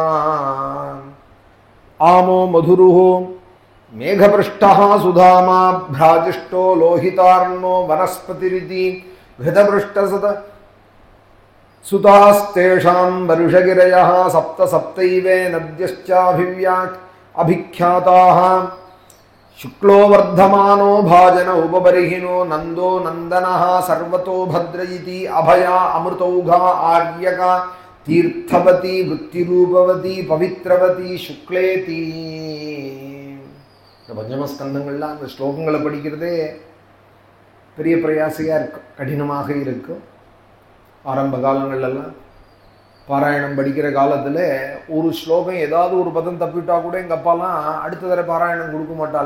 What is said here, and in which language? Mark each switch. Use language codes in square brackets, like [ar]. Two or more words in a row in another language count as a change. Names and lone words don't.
[sa] आमो मधुरुहो मेघपृष्ठः सुधामा भ्राजिष्ठो लोहितार्णो वनस्पतिरिति घृतपृष्ठसुत सुतास्तेषां वर्षगिरयः सप्त सप्तैव நத்யश्चाभिव्याक् அபிக்யாதாः शुक्लो वर्धमानो भाजन उपबर्हिनो नंदो नंदनः सर्वतो भद्र इति अभया अमृतौघा आर्यका तीर्थवती वृत्तिरूपवती पवित्रवती शुक्लेति. [ta] இந்த பஞ்சமஸ்கந்தங்கள்லாம் அந்த ஸ்லோகங்களை படிக்கிறதே பெரிய பிரயாசையாக இருக்கும், கடினமாக இருக்கும். ஆரம்ப காலங்கள்லாம் பாராயணம் படிக்கிற காலத்தில் ஒரு ஸ்லோகம் ஏதாவது ஒரு பதம் தப்பிட்டா கூட எங்கள் அப்பாலாம் அடுத்த தடவை பாராயணம் கொடுக்க மாட்டாள்.